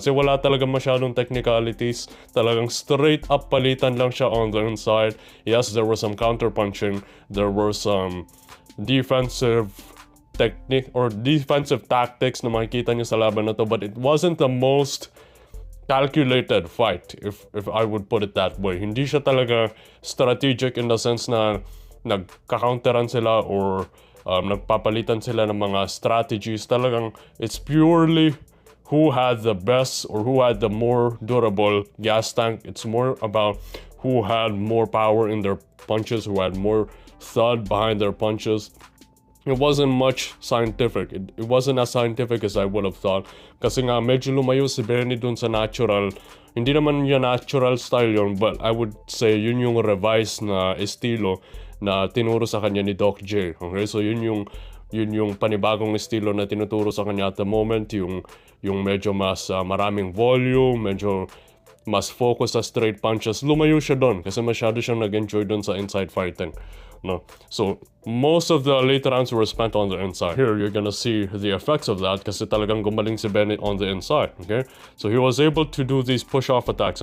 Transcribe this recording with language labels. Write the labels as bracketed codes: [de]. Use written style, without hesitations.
[tl] Kasi wala talaga masyadong technicalities. Talagang [en] straight up [tl] palitan lang siya [en] on the inside. Yes, there was some counter punching. There were some defensive technique or defensive tactics [tl] na makikita niyo sa laban na to. [en] But it wasn't the most calculated fight, if I would put it that way. [tl] Hindi siya talaga strategic [en] in the sense [tl] na nagka-counteran sila or nagpapalitan sila ng mga strategies. [en] Talagang it's purely who had the best or who had the more durable gas tank. It's more about who had more power in their punches, who had more thud behind their punches. It wasn't much scientific. It wasn't as scientific as I would have thought. [tl] Kasi nga medyo lumayo si Benny dun sa natural. Hindi naman yung natural style yun, [en] but I would say [tl] yun yung revised na estilo na tinuro sa kanya ni Doc J. Okay? So yun yung panibagong estilo na tinuturo sa kanya [en] at the moment, [tl] yung medyo mas maraming volume, medyo mas focus sa straight punches. Lumayo siya doon kasi masyado siyang nag-enjoy doon sa inside fighting. No? [en] So, most of the later rounds were spent on the inside. Here, you're gonna see the effects of that [tl] kasi talagang gumaling si Bennett [en] on the inside. Okay? So, he was able to do these push-off attacks.